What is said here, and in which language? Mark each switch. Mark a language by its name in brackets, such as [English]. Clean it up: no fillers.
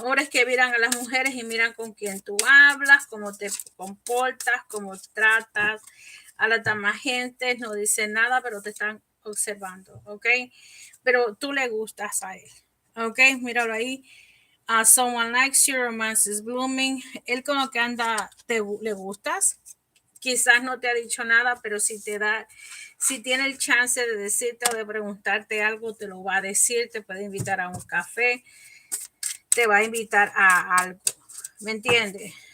[Spanish] que miran a las mujeres y miran con quién tú hablas, cómo te comportas, cómo tratas a las demás gente, no dice nada, pero te están observando, ¿ok? Pero tú le gustas a él, ¿ok? Míralo ahí. [English] Someone likes you, romance is blooming. [Spanish] Él como que anda, le gustas. Quizás no te ha dicho nada, pero si tiene el chance de decirte o de preguntarte algo, te lo va a decir, te puede invitar a un café, te va a invitar a algo. ¿Me entiendes?